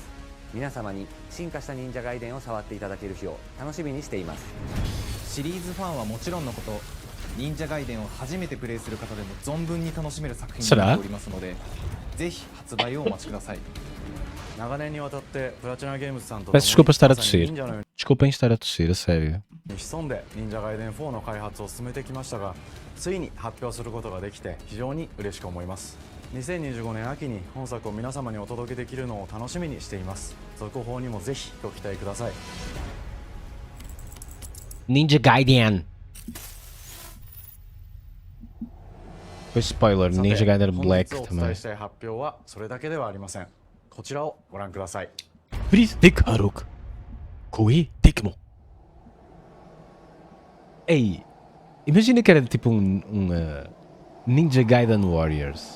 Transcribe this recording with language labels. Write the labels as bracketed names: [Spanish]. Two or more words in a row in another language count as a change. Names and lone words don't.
[Japanese] 皆様に進化した忍者ガイデンを触っていただける日を楽しみにしています。シリーズファンはもちろんのこと、忍者ガイデンを初めてプレイする方でも存分に楽しめる作品になっておりますので、ぜひ発売をお待ちください。長年にわたってプラチナゲームズさんと [Portuguese] Peço desculpa estar a [Japanese] まさに [Portuguese] tossir. [Japanese] 忍者のよう [Portuguese] Desculpem estar a tossir, a sério. [Japanese] に潜んで忍者ガイデン4の開発を進めてきましたが、ついに発表することができて非常に嬉しく思います。2025年秋に本作を皆様にお届けできるのを楽しみにしています。続報にもぜひご期待ください。 [Portuguese] Ninja Gaiden. Foi spoiler, [Japanese] さて [Portuguese] Ninja Gaiden [Japanese] 本 [Portuguese] Black [Japanese] 日お伝え [Portuguese] também. [Japanese] したい発表はそれだけではありません。こちらをご覧ください。 [Portuguese] Bristic Haruk. Koei Tecmo. Ei, imagina que era tipo Ninja Gaiden Warriors.